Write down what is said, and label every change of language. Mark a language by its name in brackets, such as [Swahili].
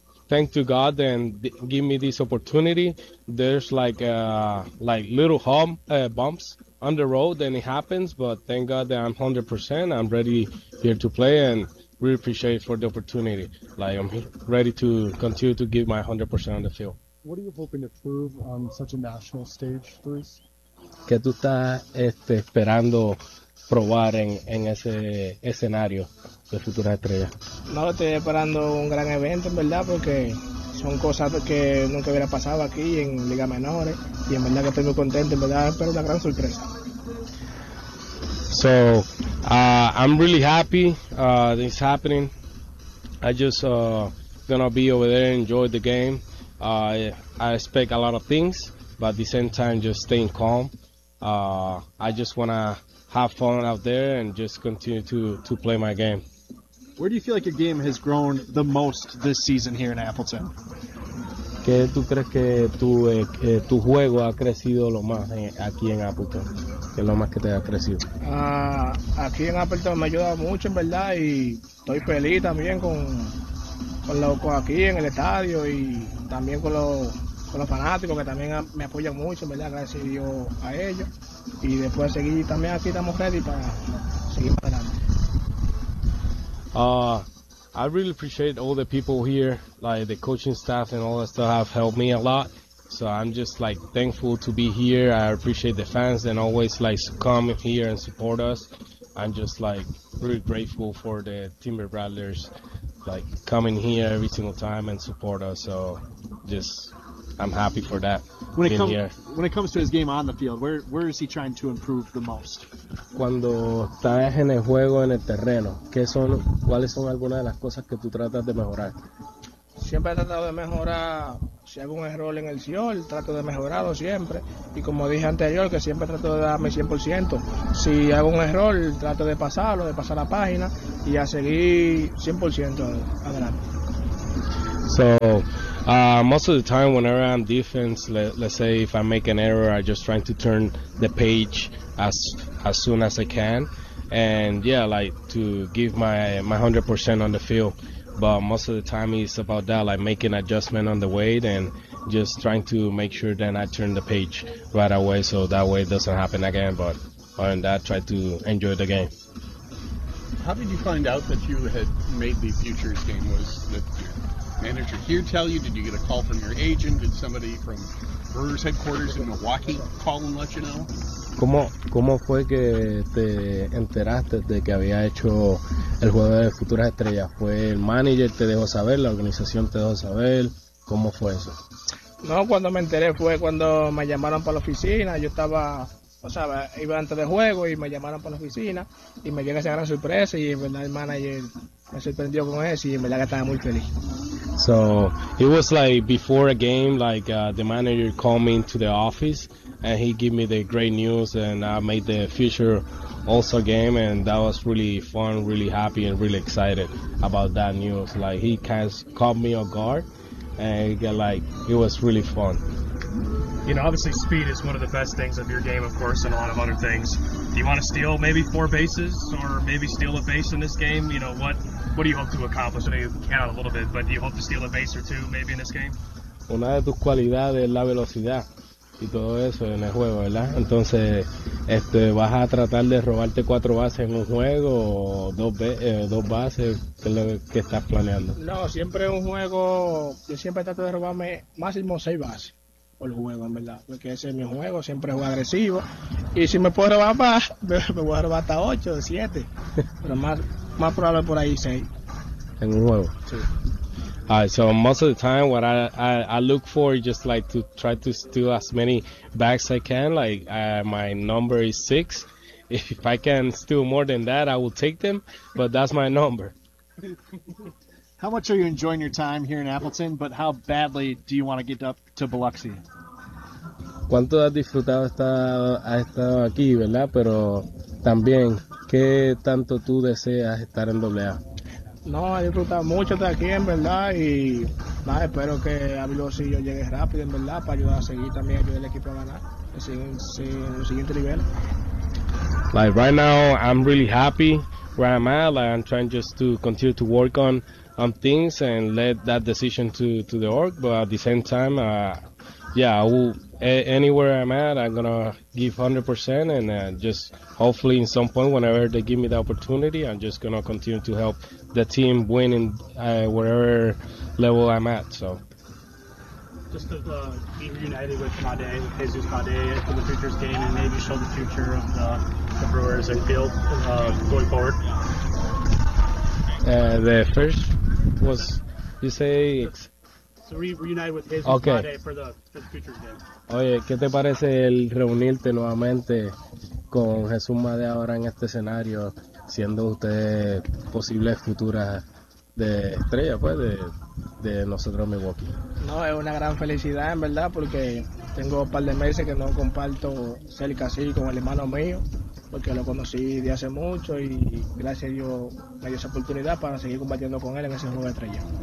[English] Thank to God and give me this opportunity. There's like little bumps on the road, and it happens. But thank God that I'm 100%. I'm ready here to play, and really appreciate it for the opportunity. Like, I'm ready to continue to give my 100% on the field. What are you hoping to prove on such a national stage, Luis? [Spanish] ¿Qué tú estás esperando probar en ese escenario de futuras estrellas? No, estoy esperando un gran evento, en verdad, porque son cosas que nunca hubiera pasado aquí en Liga Menores, y en verdad que estoy muy contento, en verdad, espero una gran sorpresa. [English] So, I'm really happy this is happening. I just gonna be over there, enjoy the game. I expect a lot of things, but at the same time, just staying calm. I just wanna have fun out there and just continue to play my game. Where do you feel like your game has grown the most this season here in Appleton? [Spanish] ¿Qué tú crees que tu juego ha crecido lo más aquí en Appleton? ¿Qué es lo más que te ha crecido? Aquí en Appleton me ha ayudado mucho, en verdad, y estoy feliz también con aquí en el estadio y también con los fanáticos que también me apoyan mucho, en verdad, gracias a Dios a ellos. Y después seguir también aquí, estamos ready para seguir esperando. [English] I really appreciate all the people here, like the coaching staff and all that stuff have helped me a lot. So I'm just like thankful to be here. I appreciate the fans and always like come here and support us. I'm just like really grateful for the Timber Rattlers like coming here every single time and support us. So just I'm happy for that. When it comes to his game on the field, where is he trying to improve the most? [Spanish] Cuando estás en el juego, en el terreno, ¿cuáles son algunas de las cosas que tú tratas de mejorar? Siempre he tratado de mejorar. Si hago un error en el señor, trato de mejorarlo siempre. Y como dije anterior, que siempre trato de darme 100%. Si hago un error, trato de pasarlo, de pasar la página y a seguir 100% adelante. [English] So, most of the time, whenever I'm defense, let's say if I make an error, I just try to turn the page as soon as I can, and yeah, like to give my 100% on the field. But most of the time, it's about that, like making adjustment on the way and just trying to make sure that I turn the page right away, so that way it doesn't happen again. But other than that, try to enjoy the game. How did you find out that you had made the futures game? Was the manager here tell you? Did you get a call from your agent? Did somebody from Brewers headquarters in Milwaukee call and let you know? [Spanish] ¿Cómo fue que te enteraste de que había hecho el juego de futuras estrellas? ¿Fue el manager te dejó saber? ¿La organización te dejó saber? ¿Cómo fue eso? No, cuando me enteré fue cuando me llamaron para la oficina. Yo estaba, o sea, iba antes de juego y me llamaron para la oficina y me llega esa gran sorpresa, y en verdad el manager me sorprendió con eso y en verdad que estaba muy feliz. [English] So it was like before a game, like the manager called me into the office and he gave me the great news, and I made the future All-Star game, and that was really fun, really happy and really excited about that news. Like he kind of caught me off guard, and like it was really fun. You know, obviously speed is one of the best things of your game, of course, and a lot of other things. Do you want to steal maybe 4 bases or maybe steal a base in this game? You know, what do you hope to accomplish? I know you can count a little bit, but do you hope to steal a base or 2 maybe in this game? [Spanish] Una de tus cualidades es la velocidad y todo eso en el juego, ¿verdad? Entonces, ¿vas a tratar de robarte 4 bases en un juego o 2 bases? ¿Qué es lo que estás planeando? No, siempre un juego, yo siempre trato de robarme máximo 6 bases por juego, en verdad, porque ese es mi juego, siempre juego agresivo, y si me puedo robar más, me voy a robar hasta 8 o 7, pero más probable por ahí 6. ¿En un juego? Sí. [English] All right, so most of the time, what I look for is just like to try to steal as many bags I can, like my number is 6, if I can steal more than that, I will take them, but that's my number. How much are you enjoying your time here in Appleton, but how badly do you want to get up to Biloxi? [Spanish] ¿Cuánto has disfrutado estado aquí, verdad? Pero también, ¿qué tanto tú deseas estar en AA? No, he disfrutado mucho de aquí, en verdad, y nada, espero que a Biloxi yo llegue rápido, en verdad, para ayudar a seguir también, ayudar al equipo a ganar en el siguiente nivel. [English] Like, right now, I'm really happy where I'm at. Like, I'm trying just to continue to work on things and let that decision to the org, but at the same time, yeah, I will anywhere I'm at, I'm going to give 100%, and just hopefully in some point, whenever they give me the opportunity, I'm just going to continue to help the team win in whatever level I'm at. So. Just to be reunited with Made, Jesus Made, for the Futures game, and maybe show the future of the Brewers and field going forward. The first was, you say... So reunite with Jesus Made for the Futures game. [Spanish] Oye, ¿qué te parece el reunirte nuevamente con Jesús Made ahora en este escenario, siendo ustedes posibles futuras de estrella, pues, de nosotros Milwaukee? No, es una gran felicidad, en verdad, porque tengo un par de meses que no comparto cerca así con el hermano mío, porque lo conocí de hace mucho y gracias a Dios me dio esa oportunidad para seguir compartiendo con él en ese juego de estrella.